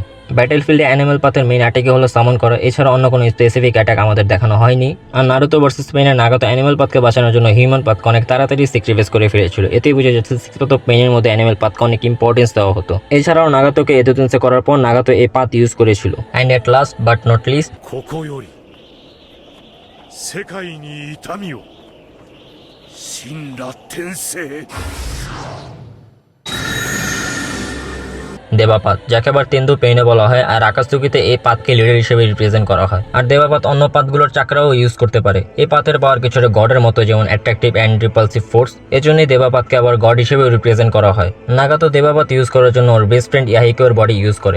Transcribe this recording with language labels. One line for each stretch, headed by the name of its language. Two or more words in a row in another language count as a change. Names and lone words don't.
Bangla: ব্যাটেলফিল্ডে অ্যানিমেল পাথের
English: main attack
Bangla: হলো সামন করা, এছাড়া অন্য কোনো
English: specific attack
Bangla: আমাদের দেখানো হয়নি। আর নারুতো ভার্সেস পেইনে নাগাতো অ্যানিমেল পাথকে বাঁচানোর জন্য হিউম্যান পাথকে অনেক তাড়াতাড়ি স্যাক্রিফাইস করে ফেলেছিল। এতেই বুঝে যাচ্ছে সিক্স পাথ অফ পেইনের মধ্যে অ্যানিমেল পাথকে অনেক ইম্পর্টেন্স দেওয়া হতো। এছাড়াও নাগাতোকে এদোতেন্সে করার পর নাগাতো এই পাথ ইউজ করেছিল।
English: and at last but not least,
Japanese: ここより世界に痛みを神羅転生
Bangla: দেবাপাত, যাকে আবার তেন্দু পেইনে বলা হয়। আর আকাশচুকিতে এই পাতকে লিডার হিসেবে রিপ্রেজেন্ট করা হয়। আর দেবাপাত অন্য পাতগুলোর চাকরাও ইউজ করতে পারে। এই পাতের পাওয়ার কিছুটা গডের মতো, যেমন
English: attractive and repulsive force.
Bangla: এজন্যই দেবাপাতকে আবার গড হিসেবে রিপ্রেজেন্ট করা হয়। নাগাতো দেবাপাত ইউজ করার জন্য ওর
English: best friend
Bangla: ইয়াহিকোর
English: body use
Bangla: করে।